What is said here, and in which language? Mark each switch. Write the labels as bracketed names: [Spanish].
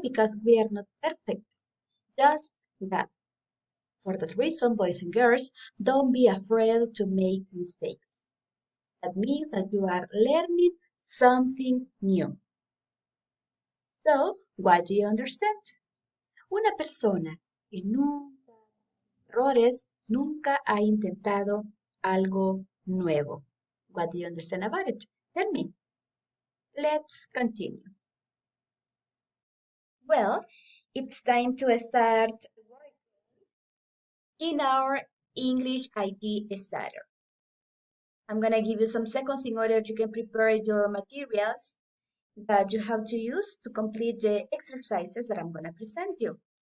[English] Because we are not perfect. Just that. For that reason, boys and girls, don't be afraid to make mistakes. That means that you are learning something new. So, what do you understand? [Spanish] Una persona que nunca errores nunca ha intentado algo nuevo. [English] What do you understand about it? Tell me. Let's continue. Well, it's time to start in our English ID starter. I'm going to give you some seconds in order you can prepare your materials that you have to use to complete the exercises that I'm going to present you.